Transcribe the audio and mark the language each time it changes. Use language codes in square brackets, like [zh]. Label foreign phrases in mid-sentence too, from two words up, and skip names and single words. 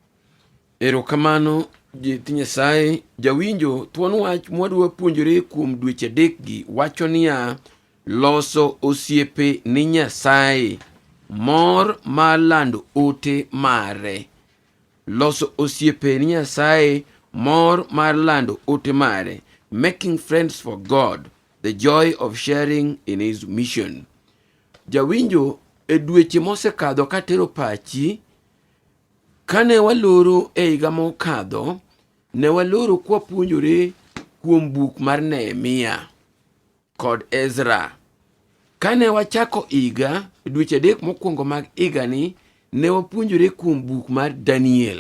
[luo] Erokamano Jeti Nyasaye. Jawinjo, thuon wach mwadwa puonjore kuom dweche adekgi wacho niya: loso osiepe ni Nyasaye, mor mar lando ote mare. Loso osiepe ni Nyasaye, mor mar lando ote mare. [en] Making friends for God, the joy of sharing in his mission. [luo] Jawinjo, e dweche mosekadho katero pachi, kane waloro e higa mokadho, ne waloro kwa puonjore kuom buk mar Nehemia kod Ezra. Kane wachako higa, dweche adek mokwongo mag higa ni, ne wapuonjore kuom buk mar Daniel.